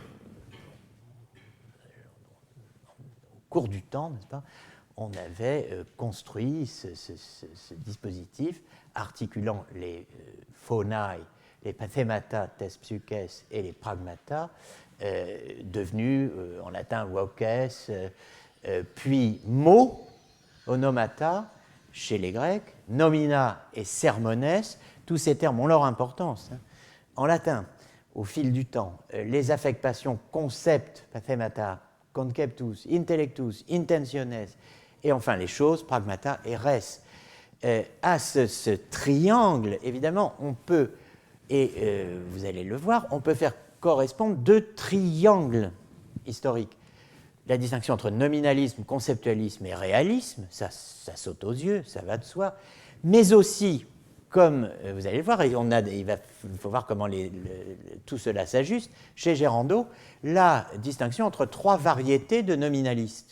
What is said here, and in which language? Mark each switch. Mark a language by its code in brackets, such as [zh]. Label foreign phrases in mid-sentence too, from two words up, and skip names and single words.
[fr] cours du temps, n'est-ce pas, on avait construit ce dispositif articulant les phonai, les pathemata, tes psyches et les pragmata, devenus en latin voces, puis mots, onomata, chez les Grecs, [la] nomina et sermones, [fr] tous ces termes ont leur importance. En latin, au fil du temps, les affectations concept, [la] pathemata, conceptus, intellectus, intentiones, [fr] et enfin les choses, [la] pragmata et res. [fr] À ce triangle, évidemment, on peut, et vous allez le voir, on peut faire correspondre deux triangles historiques. La distinction entre nominalisme, conceptualisme et réalisme, ça saute aux yeux, ça va de soi, mais aussi, comme vous allez le voir, et il faut voir comment tout cela s'ajuste, chez Gérando, la distinction entre trois variétés de nominalistes.